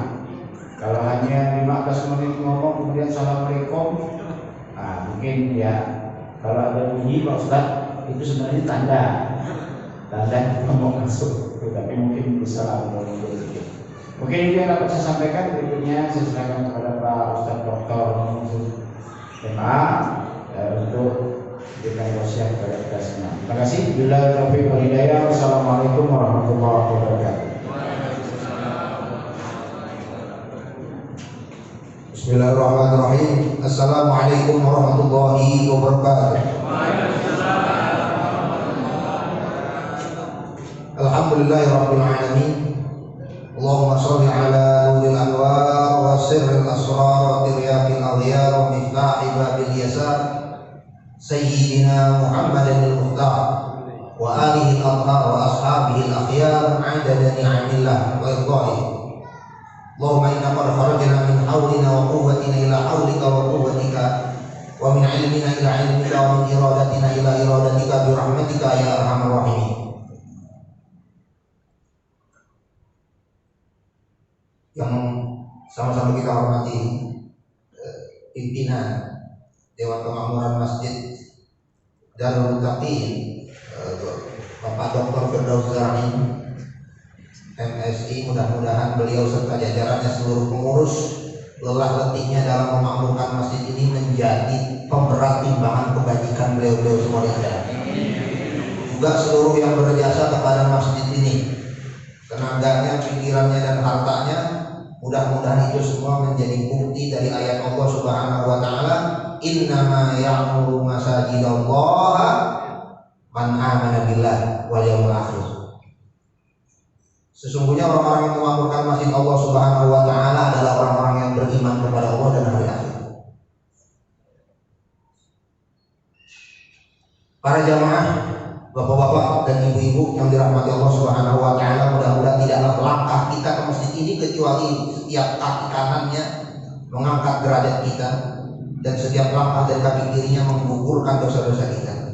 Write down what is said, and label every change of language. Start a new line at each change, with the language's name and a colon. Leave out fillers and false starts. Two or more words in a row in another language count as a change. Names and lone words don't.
Indonesian: Kalau hanya 15 menit ngomong kemudian assalamualaikum, nah mungkin ya kalau ada bunyi Pak Ustaz itu sebenarnya tanda kita mau masuk, tapi mungkin bisa mundur sedikit. Mungkin itu yang dapat saya sampaikan. Berikutnya saya serahkan kepada Pak Ustaz Dr. MA untuk memberikan wasiat kepada kita semua. Terima kasih.
Arabic: بالله التوفيق والهداية. والسلام عليكم ورحمة الله وبركاته. بسم الله الرحمن الرحيم. السلام عليكم ورحمة الله وبركاته. الحمد لله رب العالمين. اللهم صل على نور الأنوار وسر الأسرار وترياق الأغيار ومفتاح باب اليسار سيدنا محمد المختار وآله الأطهار وأصحابه الأخيار عدد نعم الله وإرضائه. اللهم إنا قد خرجنا من حولنا وقوتنا إلى حولك وقوتك ومن علمنا إلى علمك ومن إرادتنا إلى إرادتك برحمتك يا أرحم الراحمين.
Indonesian: Yang sama-sama kita hormati pimpinan Dewan Kemakmuran Masjid Darul Muttaqin Bapak Dr. Firdaus Zarani MSI, mudah-mudahan beliau serta jajarannya seluruh pengurus lelah letihnya dalam memakmurkan masjid ini menjadi pemberat timbangan kebajikan beliau-beliau semua yang ada. Juga seluruh yang berjasa kepada masjid ini, tenaganya, pikirannya dan hartanya, mudah-mudahan itu semua menjadi bukti dari ayat Allah
Arabic: سبحانه وتعالى, إنما يعمر مساجد الله من آمن بالله واليوم الآخر.
Indonesian: Sesungguhnya orang-orang yang memakmurkan masjid Allah
Arabic: سبحانه وتعالى
Indonesian: adalah orang-orang yang beriman kepada Allah dan hari akhir. Para jamaah, bapak-bapak dan ibu-ibu yang dirahmati Allah
Arabic: سبحانه وتعالى,
Indonesian: mudah-mudahan tidaklah langkah kita ke masjid ini kecuali setiap kaki kanannya mengangkat derajat kita dan setiap langkah dari kaki kirinya menggugurkan dosa-dosa kita.